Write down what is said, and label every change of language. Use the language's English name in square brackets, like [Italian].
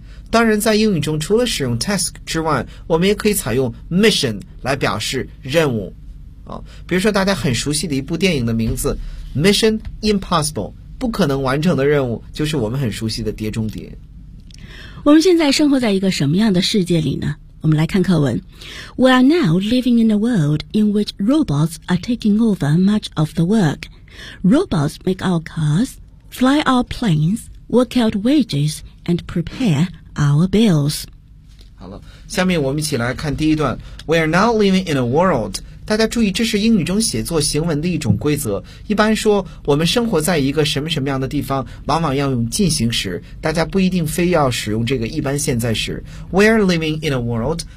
[Chinese] 当然在英语中除了使用 task 之外，我们也可以采用 mission 来表示任务、比如说大家很熟悉的一部电影的名字 Mission Impossible, 不可能完成的任务，就是我们很熟悉的碟中谍。我们现在生活在一个什么样的世界里呢？我们来看课文。 [English] We are now living in a world in which robots are taking over much of the work. Robots make our cars, fly our planes, work out wages, and prepare our bills. [Chinese] 好了，下面我们一起来看第一段。 [English] We are now living in a world. [Chinese] 大家注意，这是英语中写作行文的一种规则。一般说，我们生活在一个什么什么样的地方，往往要用进行时，大家不一定非要使用这个一般现在时。 [English] We are living in a world.